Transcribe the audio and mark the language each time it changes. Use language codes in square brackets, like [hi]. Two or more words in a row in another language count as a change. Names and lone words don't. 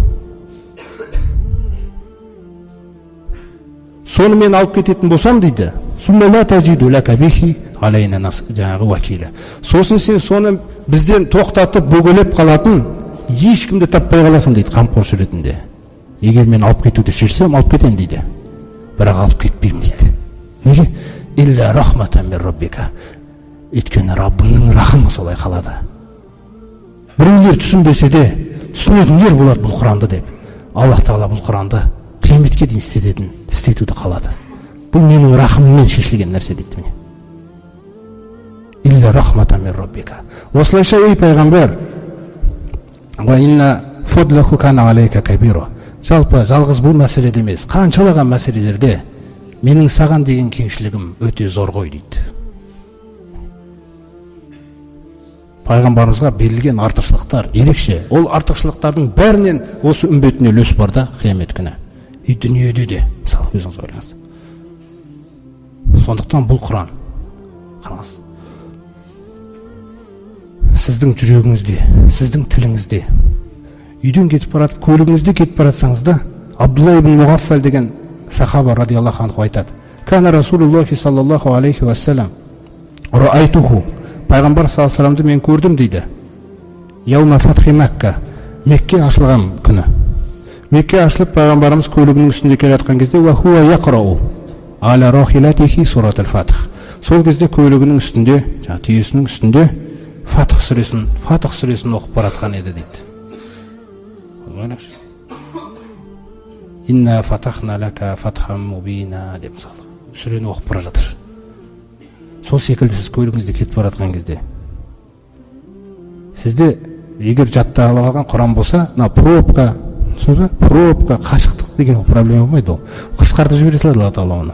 [kk] Соны мен алып кететін болсам дейді, жаңағы уәкилі. Сосын сен соны бізден тоқтатып бөгелеп қалатын ешкімді таппай қаласың дейді, қамқоршы ретінде. Егер мен алып кетуді шешсем, алып кетем дейді. Бірақ алып кетпеймін дейді. Неге? [ar] إلا رحمة من ربك. [kk] Өйткені Раббыңның рахымы солай қалады. Біреулер түсінбесе де, түсінетіндер болады бұл Құранды деп. Аллах тағала бұл Құранды қияметке дейін істетуді қалады. Бұл менің рахымыммен шешілген нәрсе дейді міне. [ar] إلا رحمة من ربك. [kk] Осылайша ей пайғамбар, [ar] وإن فضله كان عليك كبيرا. [kk] Жалпы жалғыз бұл мәселеде емес, қаншалаған мәселелерде менің саған деген кеңшілігім өте зор ғой дейді. Пайғамбарымызға берілген артықшылықтар ерекше. Ол артықшылықтардың бәрінен осы үмбетіне үлес бар да қиямет күні. И дүниеде де, мысалы өзіңіз ойлаңыз. Сондықтан бұл Құран. Қараңыз. Сіздің жүрегіңізде, сіздің тіліңізде, үйден кетіп баратып, көлігіңізде кетіп баратсаңыз да, Абдулла ибн Муғаффал деген сахаба [ar] رضي الله عنه [kk] айтады. [ar] كان رسول الله صلى الله عليه وسلم رأيته. [kk] Пайғамбар [ar] صلى الله عليه وسلم [kk] мен көрдім дейді. [ar] يوم فتح مكة. [kk] Мекке ашылған күні. Мекке ашылып пайғамбарымыз көлігінің үстінде келе жатқан кезде [ar] وهو يقرأ على راحلته سورة الفتح. [kk] Сол кезде көлігінің үстінде, түйесінің үстінде Фатх сүресін оқып баратқан еді дейді. [ar] إنا فتحنا لك فتحا مبينا [kk] деп мысалы сүрені оқып бара жатыр. Сол секілді сіз көлігіңізде кетіп баратқан кезде сізде егер жаттап алған Құран болса, пробка, қашықтық деген проблема болмайды ол. Қысқартып жібере салады Алла Тағала оны.